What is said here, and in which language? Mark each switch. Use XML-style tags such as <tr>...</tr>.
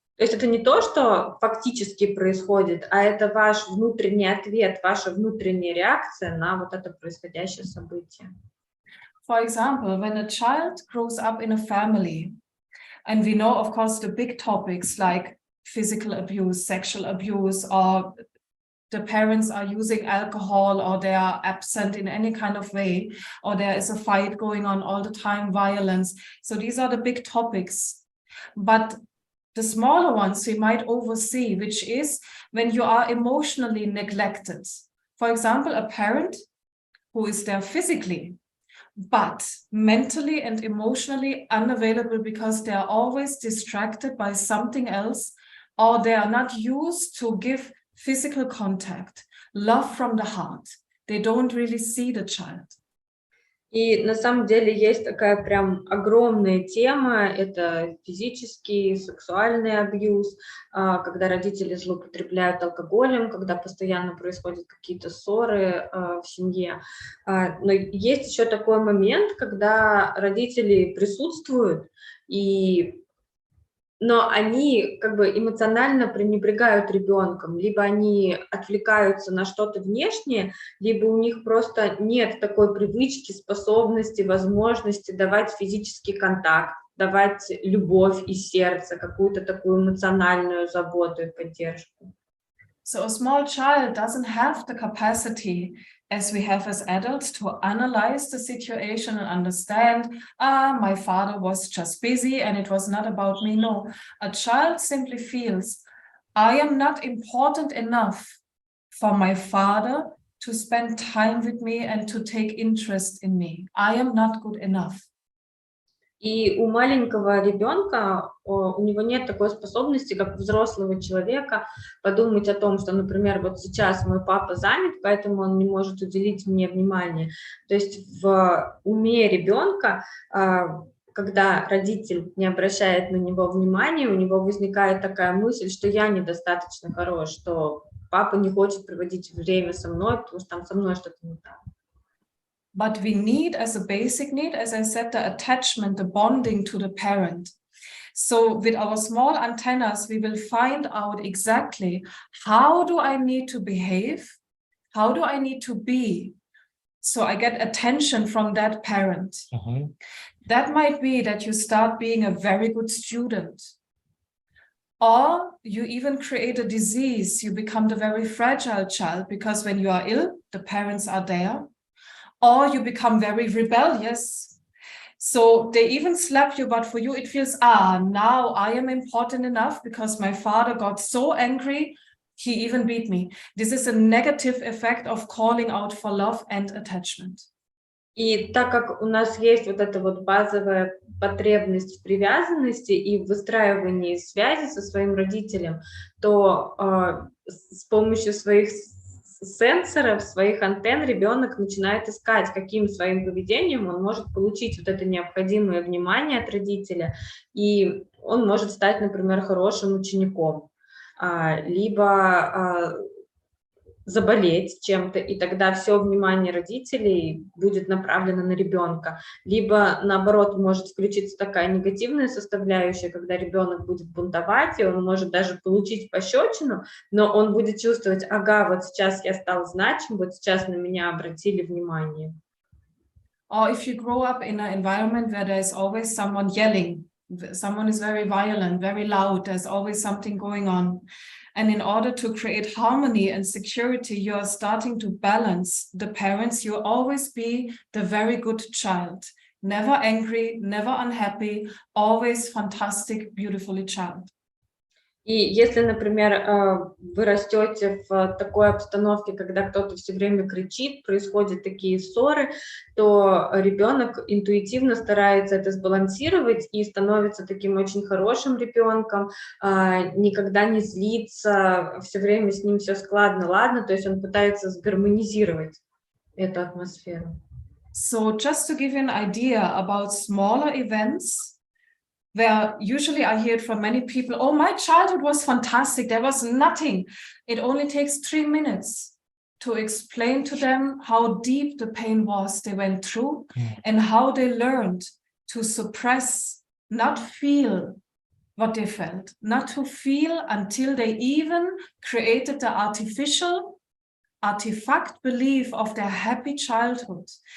<ru>То есть это не то, что фактически происходит, а это ваш внутренний ответ, ваша внутренняя реакция на вот это происходящее событие.</ru> <en>For example, when a child grows up in a family, and we know, of course, the big topics like physical abuse, sexual abuse, or the parents are using alcohol, or they are absent in any kind of way, or there is a fight going on all the time, violence. So these are the big topics. But the smaller ones we might oversee, which is when you are emotionally neglected. For example, a parent who is there physically, but mentally and emotionally unavailable because they are always distracted by something else, or they are not used to give physical contact, love from the heart. They don't really see the child.</en> <ru>И на самом деле есть такая прям огромная тема, это физический, сексуальный абьюз, когда родители злоупотребляют алкоголем, когда постоянно происходят какие-то ссоры в семье. Но есть еще такой момент, когда родители присутствуют, но они как бы эмоционально пренебрегают ребенком, либо они отвлекаются на что-то внешнее, либо у них просто нет такой привычки, способности, возможности давать физический контакт, давать любовь из сердца, какую-то такую эмоциональную заботу и поддержку.</ru> <en>So a small child doesn't have the capacity as we have as adults to analyze the situation and understand, my father was just busy and it was not about me. No, a child simply feels, I am not important enough for my father to spend time with me and to take interest in me. I am not good enough.</en> <ru>И у маленького ребенка, у него нет такой способности, как у взрослого человека, подумать о том, что, например, вот сейчас мой папа занят, поэтому он не может уделить мне внимание. То есть в уме ребенка, когда родитель не обращает на него внимания, у него возникает такая мысль, что я недостаточно хорош, что папа не хочет проводить время со мной, потому что там со мной что-то не так.</ru> <en>But we need, as a basic need, as I said, the attachment, the bonding to the parent. So with our small antennas, we will find out exactly how do I need to behave? How do I need to be? So I get attention from that parent. That might be that you start being a very good student. Or you even create a disease. You become the very fragile child because when you are ill, the parents are there. Or you become very rebellious. So they even slap you, but for you it feels, now I am important enough because my father got so angry, he even beat me. This is a negative effect of calling out for love and attachment.</en> <ru>И так как у нас есть вот эта вот базовая потребность в привязанности и в выстраивании связи со своим родителем, то с помощью своих сенсоров, своих антенн ребенок начинает искать, каким своим поведением он может получить вот это необходимое внимание от родителя, и он может стать, например, хорошим учеником, либо заболеть чем-то, и тогда все внимание родителей будет направлено на ребенка. Либо, наоборот, может включиться такая негативная составляющая, когда ребенок будет бунтовать, и он может даже получить пощечину, но он будет чувствовать, ага, вот сейчас я стал значим, вот сейчас на меня обратили внимание.</ru> <en>Or if you grow up in an environment where there is always someone yelling Someone is very violent, very loud, there's always something going on. And in order to create harmony and security, you are starting to balance the parents. You always be the very good child, never angry, never unhappy, always fantastic, beautifully child.</en> <ru>И если, например, вы растете в такой обстановке, когда кто-то все время кричит, происходят такие ссоры, то ребенок интуитивно старается это сбалансировать и становится таким очень хорошим ребенком, никогда не злится, все время с ним все складно, ладно, то есть он пытается сгармонизировать эту атмосферу.</ru> <en>So just to give you an idea about smaller events, where usually I hear it from many people, oh, my childhood was fantastic, there was nothing. It only takes 3 minutes to explain to them how deep the pain was they went through and how they learned to suppress, not feel what they felt, not to feel until they even created the artifact belief of their happy childhood.</en>